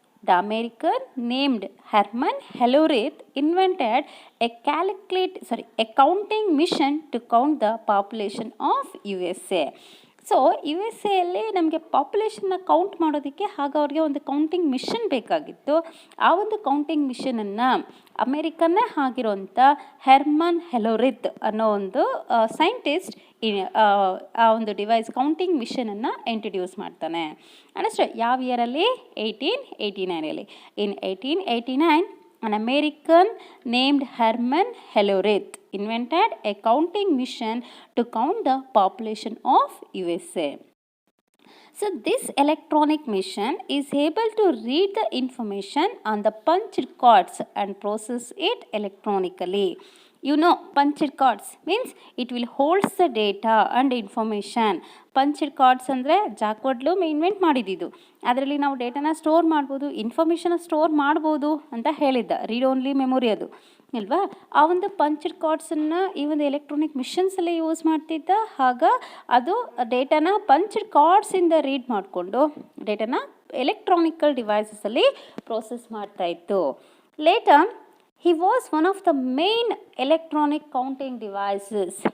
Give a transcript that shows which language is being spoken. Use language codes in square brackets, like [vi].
[en] the American named Herman Hellerith invented a counting mission to count the population of USA. [kn] So U S ಎಲ್ಲಿ ನಮಗೆ ಪಾಪ್ಯುಲೇಷನ್ನ count ಮಾಡೋದಕ್ಕೆ ಹಾಗೆ ಅವ್ರಿಗೆ ಒಂದು counting mission ಬೇಕಾಗಿತ್ತು. ಆ ಒಂದು ಕೌಂಟಿಂಗ್ ಮಿಷನನ್ನು ಅಮೇರಿಕನ್ನೇ ಆಗಿರೋಂಥ ಹೆರ್ಮನ್ ಹೆಲೋರಿತ್ ಅನ್ನೋ ಒಂದು ಸೈಂಟಿಸ್ಟ್ ಆ ಒಂದು ಡಿವೈಸ್ ಕೌಂಟಿಂಗ್ ಮಿಷನನ್ನು ಇಂಟ್ರಡ್ಯೂಸ್ ಮಾಡ್ತಾನೆ. ಅಷ್ಟೇ ಯಾವ ಇಯರಲ್ಲಿ? [en] 1889. In 1889 an American named Herman Hellerith invented a counting mission to count the population of USA. So this electronic machine is able to read the information on the punched cards and process it electronically. You know, punched cards means it will hold the data and information. [kn] Punched cards ಅಂದರೆ ಜಾಕ್ವರ್ಡ್ಲು invent ಮಾಡಿದ್ದು. ಅದರಲ್ಲಿ ನಾವು ಡೇಟಾನ store ಮಾಡ್ಬೋದು, ಇನ್ಫಾರ್ಮೇಷನ್ನ store ಮಾಡ್ಬೋದು ಅಂತ ಹೇಳಿದ್ದ. Read only memory ಅದು ಅಲ್ವಾ. ಆ ಒಂದು ಪಂಚ್ಡ್ ಕಾರ್ಡ್ಸನ್ನು ಈ ಒಂದು ಎಲೆಕ್ಟ್ರಾನಿಕ್ ಮಿಷನ್ಸಲ್ಲಿ ಯೂಸ್ ಮಾಡ್ತಿದ್ದ. ಆಗ ಅದು ಡೇಟಾನ ಪಂಚ್ಡ್ ಕಾರ್ಡ್ಸಿಂದ ರೀಡ್ ಮಾಡಿಕೊಂಡು ಡೇಟಾನ electronical ಡಿವೈಸಸಲ್ಲಿ process ಮಾಡ್ತಾಯಿತ್ತು. [en] Later he was one of the main electronic counting devices.